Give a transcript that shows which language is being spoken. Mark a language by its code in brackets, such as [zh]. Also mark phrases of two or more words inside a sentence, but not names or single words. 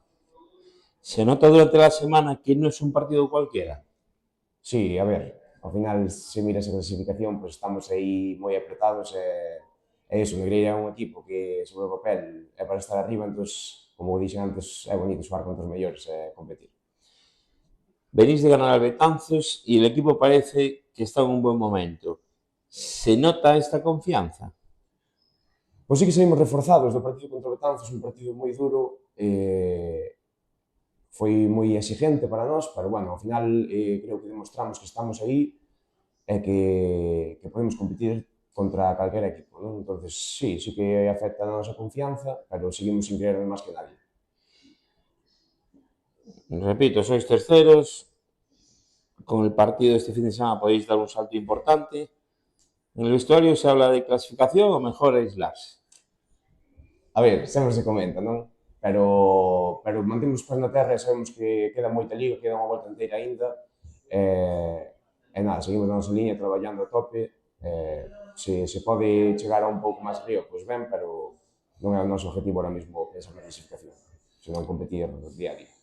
[es] ¿Se nota durante la semana que no es un partido cualquiera? [gl] Sí, a ver, ao final, se miras a clasificación, pois estamos aí moi apretados e iso, Negreira é un equipo que sobre o papel é para estar arriba, entón, como dixen antes, é bonito xogar contra os mellores e competir. [es] Venís de ganar al Betanzos y el equipo parece que está en un buen momento. ¿Se nota esta confianza? [gl] Pois sí que saímos reforzados do partido contra o Betanzos, un partido moi duro, foi moi exigente para nós, pero bueno, ao final creo que demostramos que estamos aí e que podemos competir contra calquera equipo, non? Entonces, sí, sí que afecta a nosa confianza, pero seguimos sin creer máis que nadie. [es] Repito, sois terceros, con el partido de este fin de semana podéis dar un salto importante. En el vestuario se habla de clasificación o mejor aislarse. [gl] A ver, sempre se comenta, non? Pero mantemos os pés na terra e sabemos que queda moita liga, queda unha volta inteira aínda, e nada, seguimos na nosa liña traballando a tope, se pode chegar a un pouco máis río, pois ben, pero non é o noso objetivo ahora mesmo esa clasificación, senón competir día a día.